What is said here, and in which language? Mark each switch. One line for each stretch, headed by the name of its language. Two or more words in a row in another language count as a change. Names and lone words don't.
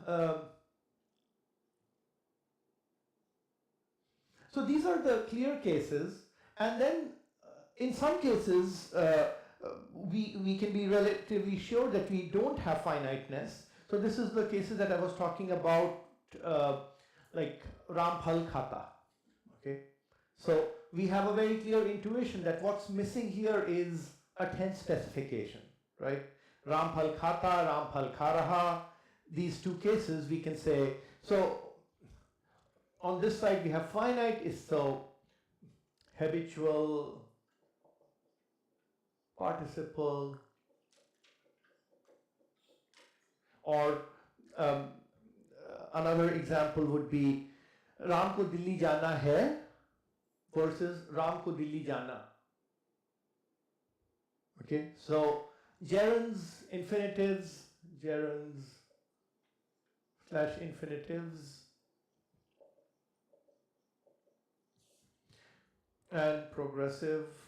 English: So these are the clear cases, and then in some cases we can be relatively sure that we don't have finiteness. So this is the cases that I was talking about, like
Hindi: राम फल खाता.
English: Okay, so we have a very clear intuition that what's missing here is a tense specification, right?
Hindi: राम फल खाता, राम फल खा रहा.
English: These two cases we can say, so on this side we have finite is so habitual participle Or another example would be
Hindi: राम को दिल्ली जाना है
English: versus
Hindi: राम को दिल्ली जाना.
English: Okay, so gerunds, infinitives, gerunds slash infinitives, and progressive.